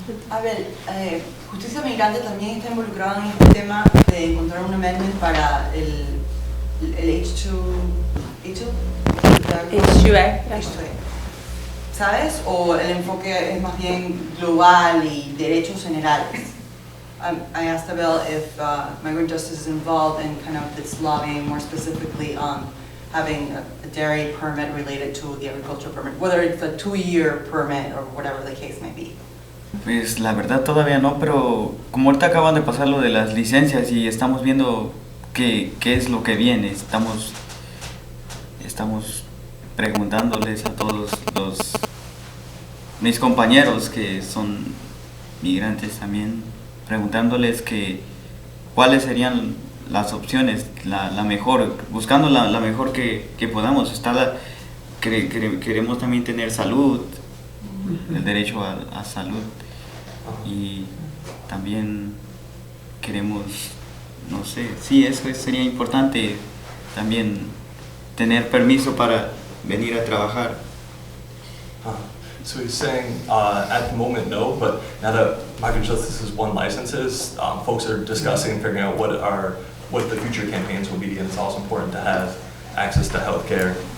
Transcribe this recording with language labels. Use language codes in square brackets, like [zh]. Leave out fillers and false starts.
[es] A ver, Justicia Migrante también está involucrada en este tema de encontrar un amendment para el H2A. ¿Sabes? O el enfoque es más bien global y derechos generales. [en] I asked Abel if Migrant Justice is involved in kind of this lobbying more specifically on having a dairy permit related to the agricultural permit, whether it's a 2-year permit or whatever the case may be. [es] Pues la verdad todavía no, pero como ahorita acaban de pasar lo de las licencias y estamos viendo qué es lo que viene, estamos preguntándoles a todos mis compañeros que son migrantes también, preguntándoles que cuáles serían las opciones, la mejor, buscando la mejor que podamos. Queremos también tener salud, el derecho a salud, y también queremos, no sé, sí, eso sería importante, también tener permiso para venir a trabajar. [en] So he's saying, at the moment, no, but now that Migrant Justice has won licenses, folks are discussing and figuring out what the future campaigns will be, and it's also important to have access to healthcare.